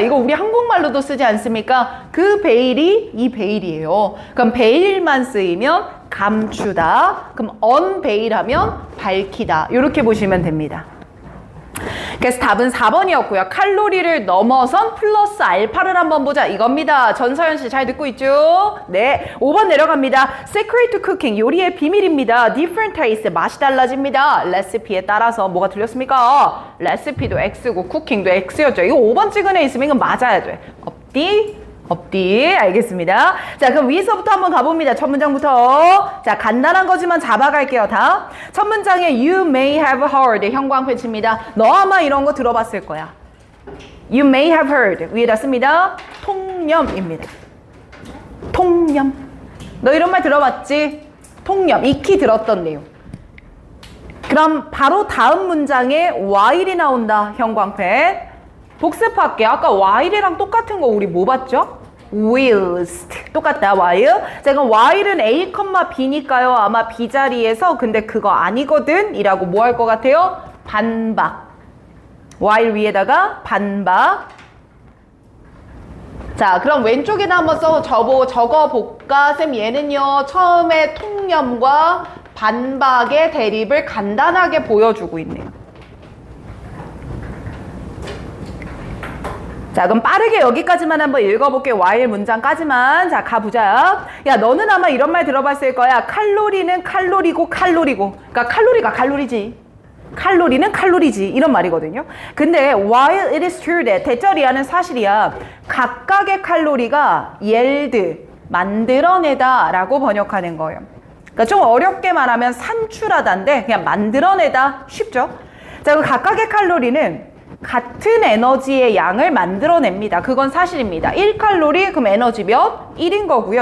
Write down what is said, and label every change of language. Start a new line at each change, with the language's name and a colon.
Korean: 이거 우리 한국말로도 쓰지 않습니까? 그 베일이 이 베일이에요. 그럼 베일만 쓰이면 감추다. 그럼 unveil 하면 밝히다. 이렇게 보시면 됩니다. 그래서 답은 4번이었고요. 칼로리를 넘어선 플러스 알파를 한번 보자. 이겁니다. 전서연 씨 잘 듣고 있죠? 네. 5번 내려갑니다. Secret to cooking, 요리의 비밀입니다. Different taste, 맛이 달라집니다. 레시피에 따라서 뭐가 틀렸습니까? 레시피도 X고 쿠킹도 X였죠. 이거 5번 찍은 애 있으면 이건 맞아야 돼. 없디? 없디. 알겠습니다. 자, 그럼 위에서부터 한번 가봅니다. 첫 문장부터. 자, 간단한 거지만 잡아갈게요. 다. 첫 문장에
English: you may have heard,
Korean: 형광펜치입니다. 너 아마 이런 거 들어봤을 거야.
English: You may have heard.
Korean: 위에다 씁니다. 통념입니다. 통념. 너 이런 말 들어봤지? 통념. 익히 들었던 내용. 그럼 바로 다음 문장에 while이 나온다. 형광펜. 복습할게요. 아까 while이랑 똑같은 거 우리 뭐 봤죠? whilst. 똑같다. while. 자, 그럼 while은 A, B니까요. 아마 B 자리에서 근데 그거 아니거든? 이라고 뭐 할 것 같아요? 반박. while 위에다가 반박. 자, 그럼 왼쪽에다 한번 적어볼까? 쌤, 얘는요, 처음에 통념과 반박의 대립을 간단하게 보여주고 있네요. 자, 그럼 빠르게 여기까지만 한번 읽어볼게요. while 문장까지만. 자, 가보자. 야, 너는 아마 이런 말 들어봤을 거야. 칼로리는 칼로리고 칼로리고. 그러니까 칼로리가 칼로리지. 칼로리는 칼로리지. 이런 말이거든요. 근데
English: while it is true that,
Korean: 대절이하는 사실이야. 각각의 칼로리가 yield, 만들어내다 라고 번역하는 거예요. 그러니까 좀 어렵게 말하면 산출하다인데 그냥 만들어내다. 쉽죠? 자, 그 각각의 칼로리는 같은 에너지의 양을 만들어냅니다. 그건 사실입니다. 1칼로리 그럼 에너지 몇? 1인 거고요.